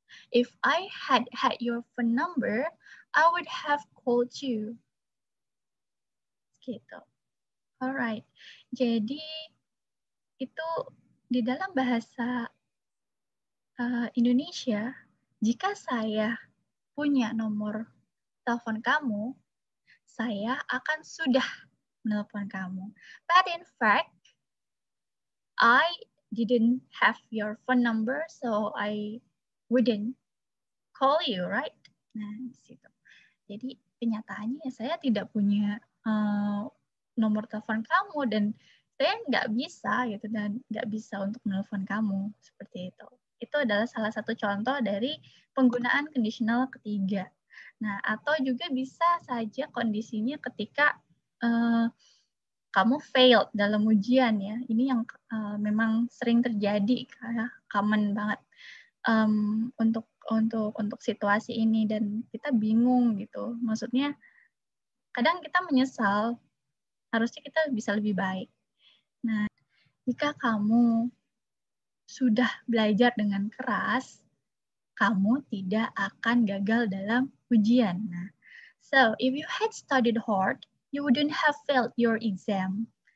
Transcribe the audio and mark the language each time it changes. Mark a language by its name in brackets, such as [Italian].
[English] If I had your phone number, I would have called you. [Indonesian] Gitu. Alright. Jadi itu di dalam bahasa Indonesia, jika saya punya nomor telepon kamu, saya akan sudah menelpon kamu. [English] But in fact, I didn't have your phone number, so I wouldn't call you, right? [Indonesian] Nah, di situ. Jadi kenyataannya saya tidak punya nomor telepon kamu, dan saya nggak bisa gitu, dan nggak bisa untuk menelpon kamu seperti itu. Itu adalah salah satu contoh dari penggunaan conditional ketiga. Nah, atau juga bisa saja kondisinya ketika kamu failed dalam ujian ya. Ini yang memang sering terjadi, common banget untuk situasi ini, dan kita bingung gitu. Maksudnya kadang kita menyesal, harusnya kita bisa lebih baik. Nah, jika kamu sudah belajar dengan keras, kamu tidak akan gagal dalam ujian. [English] Nah, so if you had studied hard, you wouldn't have failed your exam.